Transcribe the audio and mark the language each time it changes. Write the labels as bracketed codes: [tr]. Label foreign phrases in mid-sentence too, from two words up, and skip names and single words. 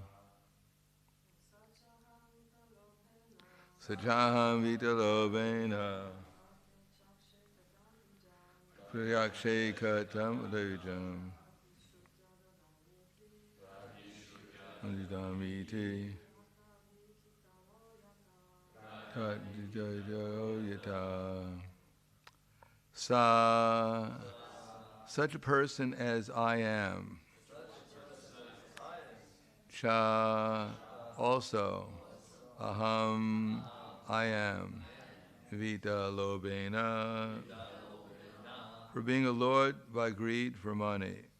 [sa] Sachaham Vita Lobena Pradyakshakshe Katam Rijam Adidamiti Yata. [en] Such a person as I am. Cha, also. Aham, I am. [sa] Vita Lobena, [en] for being allured by greed for money.